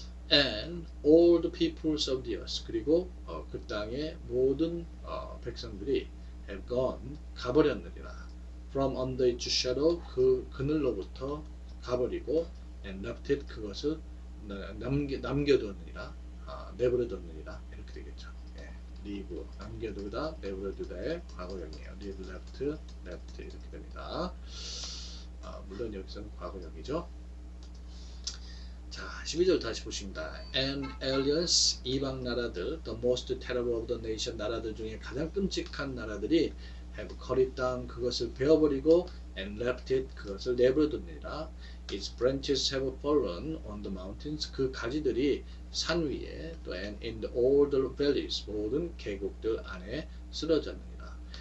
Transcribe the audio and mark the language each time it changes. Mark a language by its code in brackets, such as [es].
[en] and all the peoples of the earth [ko] 그리고 그 땅의 모든 백성들이 [en] have gone [ko] 가버렸느니라. [en] from under its shadow [ko] 그 그늘로부터 가버리고 [en] and left it [ko] 그것을 남겨두느니라. 내버려뒀느니라 이렇게 되겠죠. leave 남겨두다 내버려두다의 과거형이에요. leave left 이렇게 됩니다. 물론 여기서는 과거형이죠. 자, 12절 다시 보십니다. [en] and aliens [ko] 이방 나라들 [en] the most terrible of the nation [ko] 나라들 중에 가장 끔찍한 나라들이 [en] have cut it down [ko] 그것을 베어버리고 [en] and left it [ko] 그것을 내버려뒀느니라. [en] its branches have fallen on the mountains [ko] 그 가지들이 산 위에 또 [en] and in the all the valleys [ko] 모든 계곡들 안에 쓰러졌느니라.